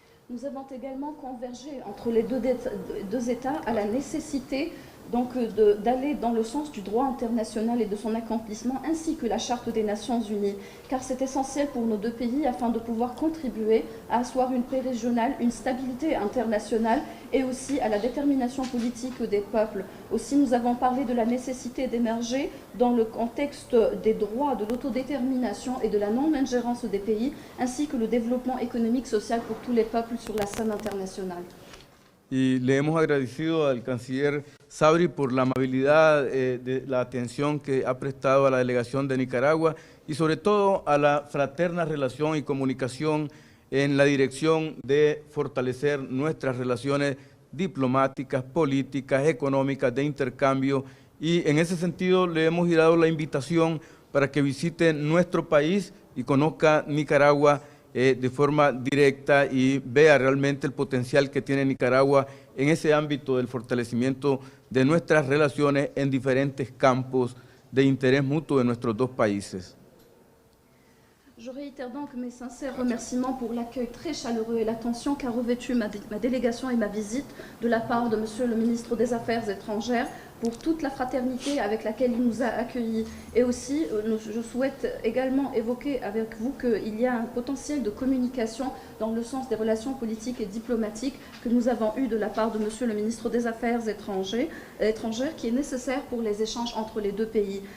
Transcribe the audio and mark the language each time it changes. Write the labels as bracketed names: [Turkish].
[French] Nous avons également convergé entre les deux États à la nécessité donc d'aller dans le sens du droit international et de son accomplissement, ainsi que la Charte des Nations Unies, car c'est essentiel pour nos deux pays afin de pouvoir contribuer à asseoir une paix régionale, une stabilité internationale et aussi à la détermination politique des peuples. Aussi, nous avons parlé de la nécessité d'émerger dans le contexte des droits, de l'autodétermination et de la non-ingérence des pays, ainsi que le développement économique, social pour tous les peuples sur la scène internationale. [Spanish] Y le hemos agradecido al canciller Sabri por la amabilidad de la atención que ha prestado a la delegación de Nicaragua y sobre todo a la fraterna relación y comunicación en la dirección de fortalecer nuestras relaciones diplomáticas, políticas, económicas, de intercambio, y en ese sentido le hemos dado la invitación para que visite nuestro país y conozca Nicaragua de forma directa y vea realmente el potencial que tiene Nicaragua en ese ámbito del fortalecimiento de nuestras relaciones en diferentes campos de interés mutuo de nuestros dos países. [French] Je réitère donc mes sincères remerciements pour l'accueil très chaleureux et l'attention qu'a revêtu ma délégation et ma visite de la part de Monsieur le ministre des Affaires étrangères, pour toute la fraternité avec laquelle il nous a accueillis. Et aussi, je souhaite également évoquer avec vous qu'il y a un potentiel de communication dans le sens des relations politiques et diplomatiques que nous avons eu de la part de Monsieur le ministre des Affaires étrangères qui est nécessaire pour les échanges entre les deux pays.